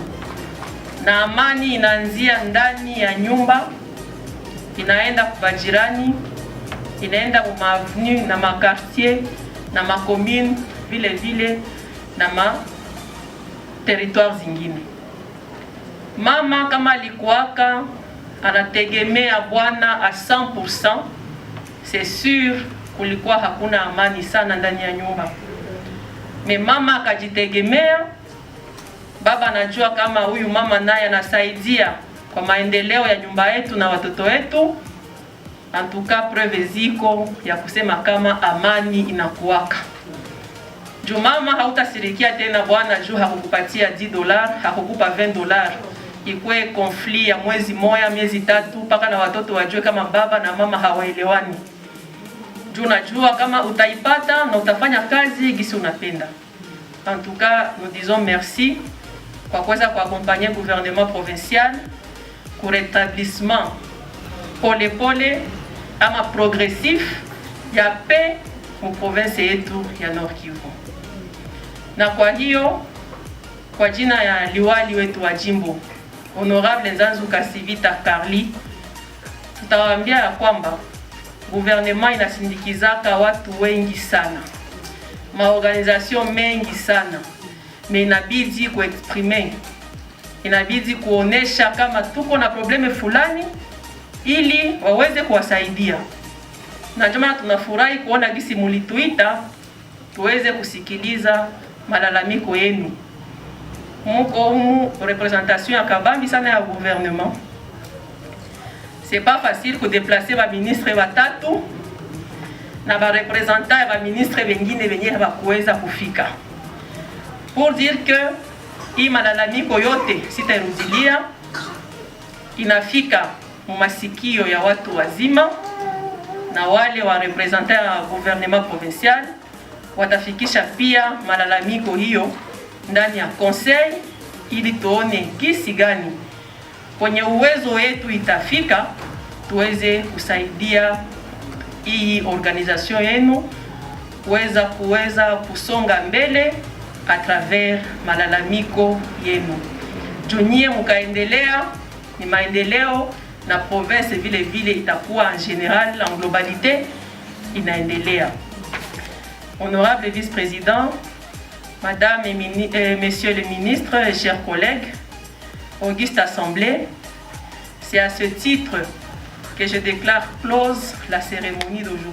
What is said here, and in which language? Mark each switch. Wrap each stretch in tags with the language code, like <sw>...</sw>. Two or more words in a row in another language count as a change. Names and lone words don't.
<sw>Na amani inaanzia ndani ya nyumba, inaenda kwa jirani, inaenda kwa maavenue na makartier na macommune vile vile na ma territoire zingine. Mama kama alikuwaka anategemea bwana a 100%,</sw> <fr>c'est sûr</fr> <sw>kulikuwa hakuna amani sana ndani ya nyumba. Me mama akajitegemea, baba anajua kama huyu mama naye anasaidia kwa maendeleo ya nyumba yetu na watoto wetu.</sw> <fr>En tout cas,</fr> <sw>preuve ziko ya kusema kama amani inakuwaka. Juu mama hautasirikia tena bwana juu hakukupatia $10, hakukupa $20. Ikwe konfli ya mwezi moja, miezi tatu, mpaka na watoto wajue kama baba na mama hawaelewani. Juu najua kama utaipata na utafanya kazi gisi unapenda.</sw> <fr>En tout cas, nous disons merci</fr> <sw>kwa kuweza kuaccompagner</sw> <fr>gouvernement provincial</fr> <sw>ku rétablissement pole pole ama progressif ya paix mu province yetu ya Nord Kivu. Na kwa hiyo kwa jina ya liwali wetu wa jimbo Honorable Nzanzu Kasivita Carly, tutawaambia ya kwamba gouvernement inasindikizaka watu wengi sana, maorganisation mengi sana, na inabidi kuexprimer, inabidi kuonesha kama tuko na probleme fulani ili waweze kuwasaidia. Na ndio maana tunafurahi kuona gisi mulituita tuweze kusikiliza malalamiko yenu. Muko mu représentation ya kabambi sana ya gouvernement.</sw> <fr>C'est pas facile de déplacer</fr> <sw>ba ministre watatu na ba representant ba ministre wengine wenye hawakuweza kufika.</sw> <fr>Pour dire que</fr> <sw>hii malalamiko yote sitarudilia, inafika masikio ya watu wazima, na wale wa representant ya</sw> <fr>gouvernement provincial</fr> <sw>watafikisha pia malalamiko hiyo ndani ya conseil, ili tuone kisi gani kwenye uwezo wetu itafika tuweze kusaidia hii organisation yenu kuweza kusonga mbele</sw> <fr>a travers</fr> <sw>malalamiko yenu. Junie mukaendelea ni maendeleo, na province vile vile itakuwa</sw> <fr>en général en globalité</fr> <sw>inaendelea.</sw> <fr>Honorable vice-président, Madame et Messieurs les ministres, chers collègues, auguste assemblée, c'est à ce titre que je déclare close la cérémonie d'aujourd'hui.</fr>